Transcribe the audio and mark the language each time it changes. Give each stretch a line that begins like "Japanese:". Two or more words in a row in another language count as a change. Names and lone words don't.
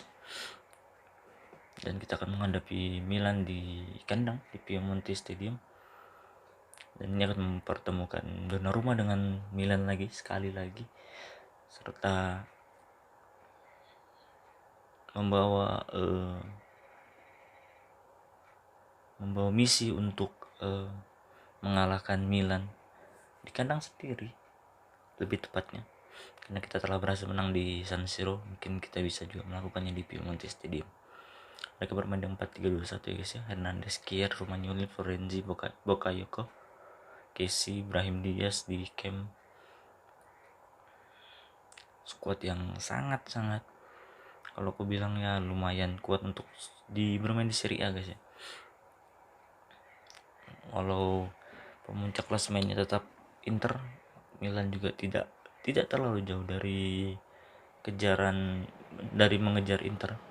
Indonesian: Dan kita akan menghadapi Milan di kandang di Piemonte Stadium, dan ini akan mempertemukan Donnarumma dengan Milan lagi sekali lagi, serta membawa misi untuk mengalahkan Milan di kandang sendiri, lebih tepatnya karena kita telah berhasil menang di San Siro. Mungkin kita bisa juga melakukannya di Piemonte Stadium. Mereka bermain dengan 4-3-2-1 ya guys ya. Hernandez, Kier, Romagnoli, Florenzi, Bakayoko, Kessie, Brahim Diaz di camp. Squad yang sangat-sangat, kalau aku bilang ya lumayan kuat untuk bermain di Serie A guys ya. Walau pemuncak klasemennya tetap Inter, Milan juga tidak terlalu jauh dari mengejar Inter.